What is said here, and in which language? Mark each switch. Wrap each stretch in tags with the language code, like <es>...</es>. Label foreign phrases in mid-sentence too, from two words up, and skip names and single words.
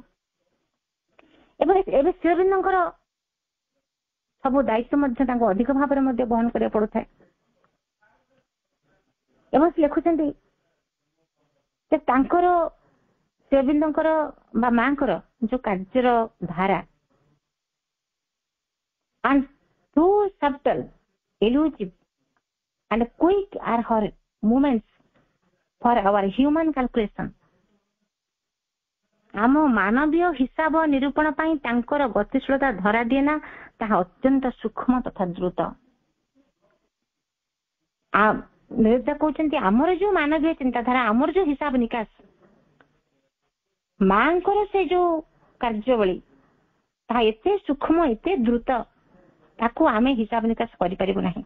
<or>ଏବଂ ଏବେ ଶ୍ରୀ ଅରବିନ୍ଦଙ୍କର ସବୁ ଦାୟିତ୍ୱ ମଧ୍ୟ ତାଙ୍କୁ ଅଧିକ ଭାବରେ ମଧ୍ୟ ବହନ କରିବାକୁ ପଡୁଥାଏ। ଏବଂ ସେ ଲେଖୁଛନ୍ତି ଯେ ତାଙ୍କର ଶ୍ରୀ ଅରବିନ୍ଦଙ୍କର ବା ମାଙ୍କର ଯୋଉ କାର୍ଯ୍ୟର ଧାରା</or> <en>and too subtle, elusive and quick are her movements for our human calculation.</en> <or>ଆମ ମାନବୀୟ ହିସାବ ନିରୂପଣ ପାଇଁ ତାଙ୍କର ଗତିଶୀଳତା ଧରା ଦିଏ ନା, ତାହା ଅତ୍ୟନ୍ତ ସୂକ୍ଷ୍ମ ତଥା ଦ୍ରୁତ। ନିରୋଧା କହୁଛନ୍ତି ଆମର ଯୋଉ ମାନବୀୟ ଚିନ୍ତାଧାରା, ଆମର ଯୋଉ ହିସାବ ନିକାଶ, ମାଙ୍କର ସେ ଯୋଉ କାର୍ଯ୍ୟବଳୀ ତାହା ଏତେ ସୂକ୍ଷ୍ମ, ଏତେ ଦ୍ରୁତ, ତାକୁ ଆମେ ହିସାବ ନିକାଶ କରିପାରିବୁ ନାହିଁ।</or>